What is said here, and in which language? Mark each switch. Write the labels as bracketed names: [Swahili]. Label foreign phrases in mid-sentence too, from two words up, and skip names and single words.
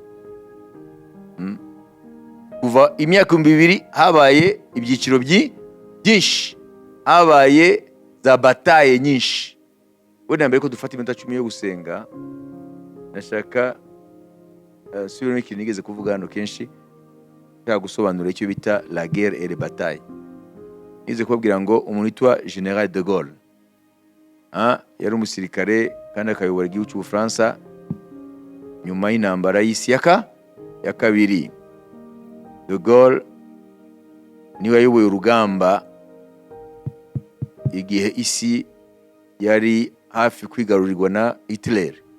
[Kinyarwanda] Kuva imyaka 2000 habaye ibyiciro byinshi, habaye za bataye nyinshi. Wenda mbere ko dufata iminota 10 yo gusenga, nashaka subira n'ikintu nigeze kuvuga hano kenshi, nshaka gusobanura icyo bita [French] la guerre et les batailles. [Kinyarwanda] Nize kubabwira ngo umuntu witwa General de Gaulle yari umusirikare kandi akayobora igihugu cy'u Bufaransa nyuma y'intambara y'isi ya kabiri. De Gaulle niwe yayoboye urugamba igihe isi yari hafi kwigarurirwa na Hitler.